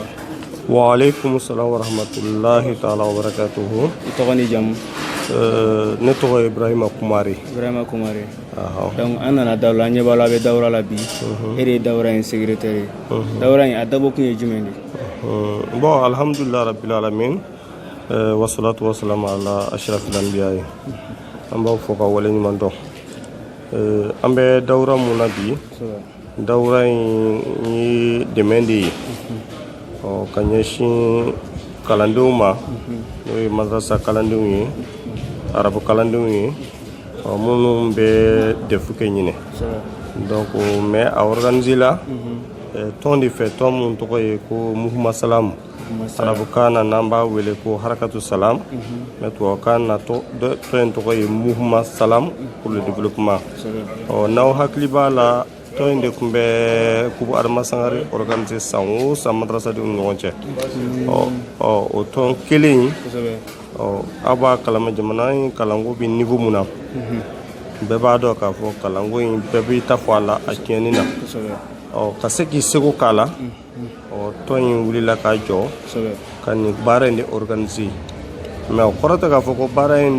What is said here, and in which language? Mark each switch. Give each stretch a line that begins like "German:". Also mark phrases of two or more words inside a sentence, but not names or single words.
Arabic: وعليكم السلام ورحمة الله تعالى وبركاته
Bambara: i tɔgɔ ni jamu ne tɔgɔ ye Ibrahima Kumari donc an nana dawura an ɲɛ b'a la a bɛ dawura la bi e de ye dawura in secrétaire ye dawura in a dabɔ kun ye jumɛn de bon
Arabic: الحمد لله رب العالمين والصلاة والسلام على أشرف الأنبياء
Bambara: an b'aw fɔ ka wale ɲuman dɔn an bɛ dawura mun na bi dawura in ye dɛmɛ de ye ka ɲɛsin kalandenw ma n'o ye madrasa kalandenw ye arabu kalandenw ye minnu bɛ defu kɛ ɲinɛ
French: donc mais
Bambara: a organiser la tɔn de fɛ tɔn mun tɔgɔ ye ko muhuma salamu arabukan na n'an b'a wele ko harakatu salam mais tubabukan na tɔn in tɔgɔ ye muhuma salam
French: pour le développement
Bambara: n'aw hakili b'a la tɔn in de tun bɛ kubu adama sangare organiser san o san madrasadenw ni ɲɔgɔn cɛ o tɔn kelen in aw b'a kalama jamana in kalanko bɛ niveau mun na bɛɛ b'a dɔn k'a fɔ kalanko in bɛɛ b'i ta fɔ a la a tiɲɛni na ka se k'i seko k'a la tɔn in wulila k'a jɔ ka nin baara in de organiser mais o kɔrɔ tɛ k'a fɔ ko baara in